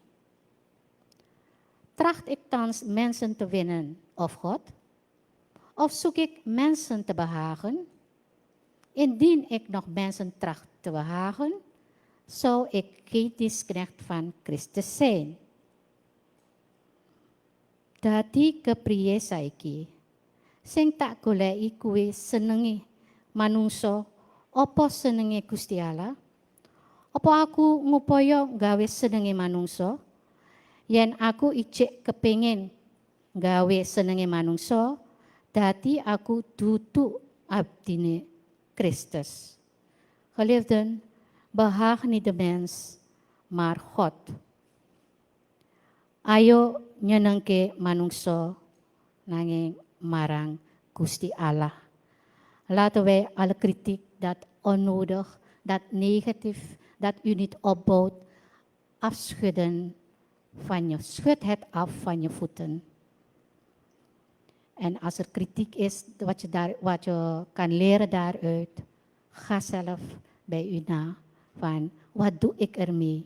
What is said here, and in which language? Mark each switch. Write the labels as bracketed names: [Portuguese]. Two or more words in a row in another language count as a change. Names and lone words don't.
[Dutch] Tracht ik thans mensen te winnen of God? Of zoek ik mensen te behagen? Indien ik nog mensen tracht te behagen, zou ik geen dienstknecht van Christus zijn. [Javanese] Dati kepriye saiki, sing tak goleki kuwi senengi manungsa apa senengi Gusti Allah? Apa aku ngupaya gawe senengi manungsa? Yen aku ijik kepingin gawe senengi manungsa, dati aku dudu abdine Christus. [Dutch] Geliefden, behaag niet de mens, maar God. [Javanese] Ayo nyenengke manungsa nanging marang Gusti Allah. [Dutch] Laten wij alle kritiek dat onnodig dat negatief, dat u niet opbouwt, afschudden van je. Schud het af van je voeten. En als er kritiek is, wat je kan leren daaruit, ga zelf bij u na van wat doe ik ermee?